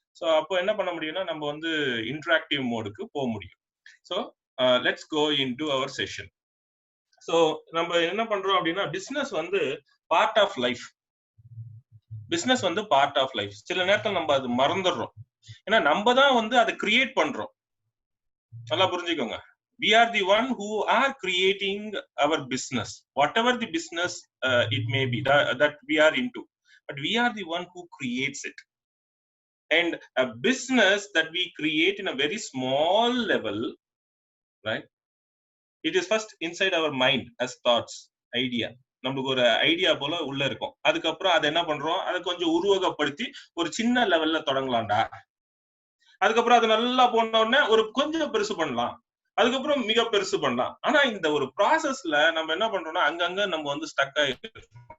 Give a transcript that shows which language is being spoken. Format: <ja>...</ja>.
<ta>So அப்போ என்ன பண்ண முடியும்னா நம்ம வந்து இன்டராக்டிவ் மோடுக்கு போக முடியும். So let's go into our session. So நம்ம என்ன பண்றோம் அப்படின்னா, பிசினஸ் வந்து பார்ட் ஆஃப் லைஃப். பிசினஸ் வந்து பார்ட் ஆஃப் லைஃப். சில நேரத்தில் நம்ம அது மறந்துடுறோம், ஏன்னா நம்ம தான் வந்து அதை கிரியேட் பண்றோம். நல்லா புரிஞ்சுக்கோங்க.</ta> <en>We are the one who are creating our business, whatever the business it may be that we are into, but we are the one who creates it. And a business that we create in a very small level, right, it is first inside our mind as thoughts, idea.</en> <ta>நமக்கு ஒரு idea போல உள்ள இருக்கும். அதுக்கப்புறம் அதை என்ன பண்றோம், அதை கொஞ்சம் உருவகப்படுத்தி ஒரு சின்ன லெவல்ல தொடங்கலாம்டா, அதுக்கப்புறம் அது நல்லா போன உடனே ஒரு கொஞ்சம் பெருசு பண்ணலாம், அதுக்கப்புறம் மிக பெருசு பண்ணலாம். ஆனா இந்த ஒரு ப்ராசஸ்ல நம்ம என்ன பண்றோம்னா அங்கங்க நம்ம வந்து ஸ்டக் ஆயிடுறோம்.</ta>